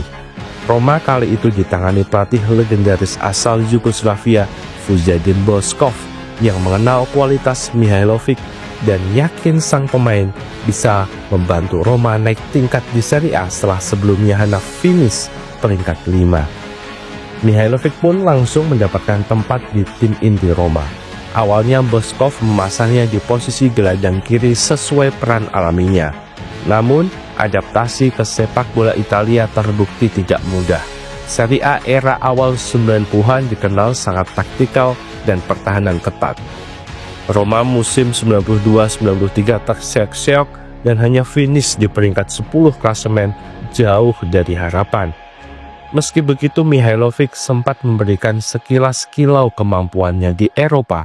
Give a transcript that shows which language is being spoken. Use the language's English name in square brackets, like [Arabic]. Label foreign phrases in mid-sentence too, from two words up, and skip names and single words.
[Indonesian] Roma kali itu ditangani pelatih legendaris asal Yugoslavia, Vujadin Boškov, yang mengenal kualitas Mihailovic dan yakin sang pemain bisa membantu Roma naik tingkat di Serie A setelah sebelumnya hanya finish peringkat 5. Mihailovic pun langsung mendapatkan tempat di tim inti Roma. Awalnya Boškov memasangnya di posisi gelandang kiri sesuai peran alaminya. Namun, adaptasi ke sepak bola Italia terbukti tidak mudah. Serie A era awal 90-an dikenal sangat taktikal dan pertahanan ketat. Roma musim 92-93 terseok-seok dan hanya finish di peringkat 10 klasemen, jauh dari harapan. Meski begitu, Mihailovic sempat memberikan sekilas kilau kemampuannya di Eropa.